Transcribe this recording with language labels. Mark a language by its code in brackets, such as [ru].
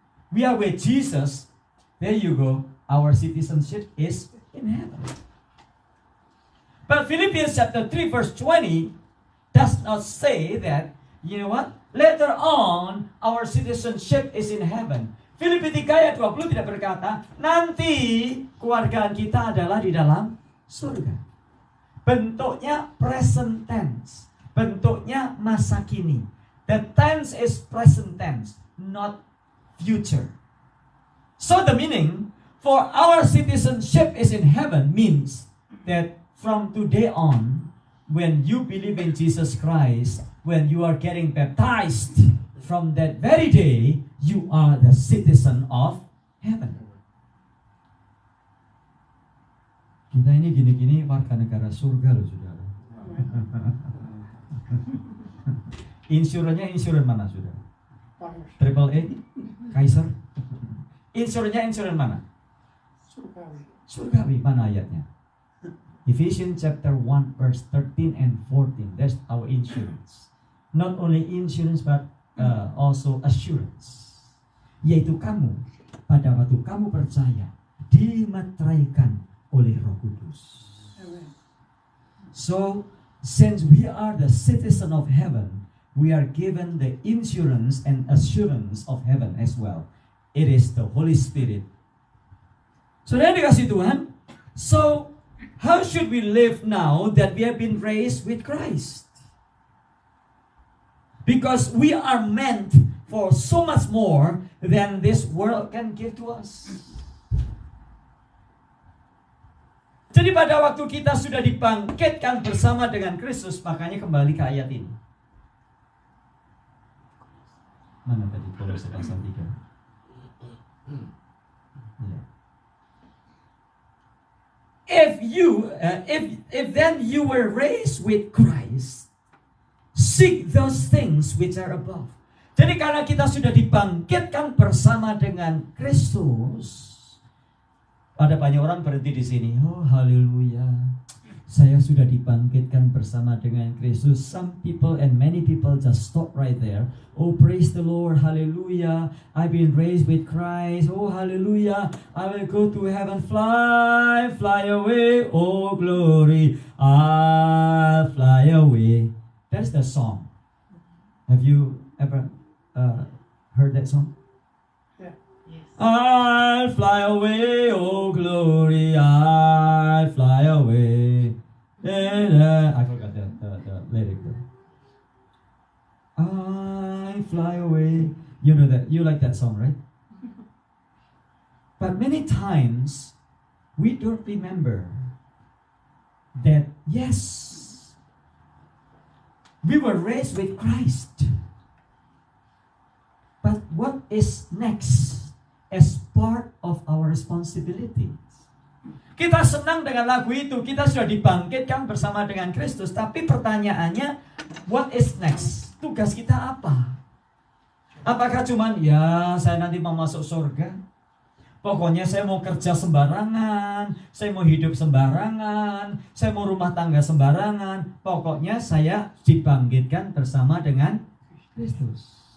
[en] We are with Jesus. There you go. Our citizenship is in heaven. But Philippians chapter 3 verse 20 does not say that, you know what? Later on, our citizenship is in heaven. [id] Filipi 3 ayat 20 tidak berkata, nanti kewargaan kita adalah di dalam surga. Bentuknya present tense. Bentuknya masa kini. [en] The tense is present tense, not future. So the meaning, for our citizenship is in heaven means that from today on, when you believe in Jesus Christ, when you are getting baptized, from that very day, you are the citizen of heaven. [id] Kita ini gini-gini warga negara surga loh, saudara. Insurannya insuran mana, saudara? Triple A, Kaiser. Insurannya insuran mana? Surgawi. Mana ayatnya? [en] Ephesians chapter 1 verse 13 and 14. That's our insurance. Not only insurance but also assurance. [id] Yaitu kamu pada waktu kamu percaya dimeteraikan oleh Roh Kudus. [en] So, since we are the citizen of heaven, we are given the insurance and assurance of heaven as well. It is the Holy Spirit. [id] Saudara dikasih Tuhan, [en] so how should we live now that we have been raised with Christ? Because we are meant for so much more than this world can give to us. [id] Jadi pada waktu kita sudah dibangkitkan bersama dengan Kristus, makanya kembali ke ayat ini. Mana tadi Kolose pasal 3? Ya. [en] If then you were raised with Christ, seek those things which are above. [id] Jadi karena kita sudah dibangkitkan bersama dengan Kristus, ada banyak orang berhenti di sini. Oh, haleluya. Saya sudah dibangkitkan bersama dengan Kristus. [en] Some people and many people just stop right there. Oh, praise the Lord. Hallelujah. I've been raised with Christ. Oh, hallelujah. I will go to heaven. Fly, fly away. Oh, glory. I'll fly away. That's the song. Have you ever heard that song? Yes. I'll fly away, oh glory, I'll fly away. I forgot the lyric. I fly away. You know that, you like that song, right? But many times we don't remember that yes, we were raised with Christ. But what is next as part of our responsibilities? [id] Kita senang dengan lagu itu, kita sudah dibangkitkan bersama dengan Kristus. Tapi pertanyaannya, [en] what is next? [id] Tugas kita apa? Apakah cuman, ya saya nanti mau masuk surga, pokoknya saya mau kerja sembarangan, saya mau hidup sembarangan, saya mau rumah tangga sembarangan, pokoknya saya dibangkitkan bersama dengan Kristus.